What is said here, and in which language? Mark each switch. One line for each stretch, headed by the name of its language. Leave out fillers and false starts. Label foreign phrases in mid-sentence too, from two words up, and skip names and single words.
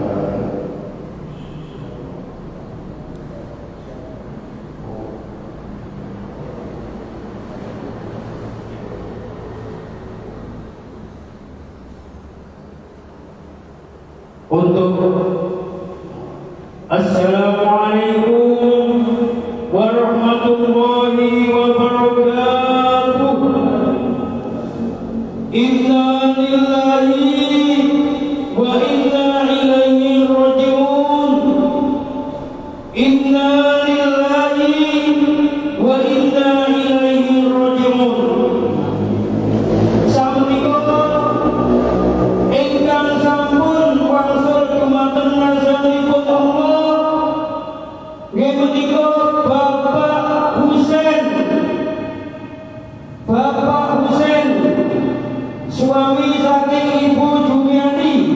Arabic: Untuk السلام عليكم ورحمة الله وبركاته. إنا لله وإنا إليه راجعون. إنا لله وإنا إليه راجعون.
Javanese: Sampika ingkang sampun wangsul dumateng ngarsanipun Allah, nggih menika Bapak Husain. Bapak Husain, suami saking Ibu Jumiati.